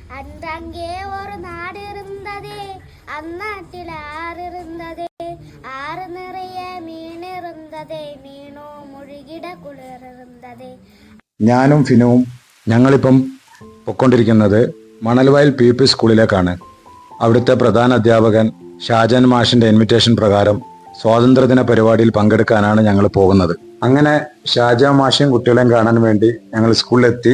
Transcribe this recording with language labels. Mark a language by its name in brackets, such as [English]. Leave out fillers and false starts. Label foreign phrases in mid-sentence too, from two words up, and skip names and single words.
[Tamil] அன்றங்கே ஒரு நாடு இருந்ததே, அந்நாட்டில் ஆறு இருந்ததே, ஆறு நிறைய மீன் இருந்ததே, மீനോ முழுகிட குளிர் ഇരുந்ததே. [Malayalam] ഞാനും ഫിനുവും ഞങ്ങളിപ്പം പൊയ്ക്കൊണ്ടിരിക്കുന്നത് മണൽവയൽ പി സ്കൂളിലേക്കാണ്. അവിടുത്തെ പ്രധാന അധ്യാപകൻ ഷാജൻ മാഷിന്റെ ഇൻവിറ്റേഷൻ പ്രകാരം സ്വാതന്ത്ര്യദിന പരിപാടിയിൽ പങ്കെടുക്കാനാണ് ഞങ്ങൾ പോകുന്നത്. അങ്ങനെ ഷാജൻ മാഷും കുട്ടികളെയും കാണാൻ വേണ്ടി ഞങ്ങൾ സ്കൂളിലെത്തി.